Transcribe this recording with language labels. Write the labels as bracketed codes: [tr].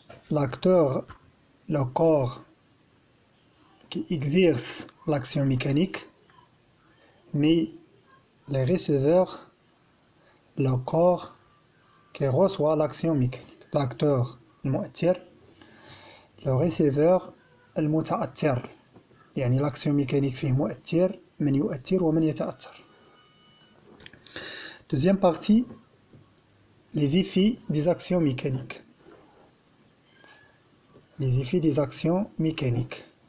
[fr] L'acteur, le corps qui exerce l'action mécanique, mais le receveur, le corps qui reçoit l'action mécanique. L'acteur المؤثر, le receveur المتأثر. [ar] يعني l'action mécanique فيه مؤثر, من يؤثر ومن يتأثر. [fr] Deuxième partie, les effets des actions mécaniques. Les effets des actions mécaniques.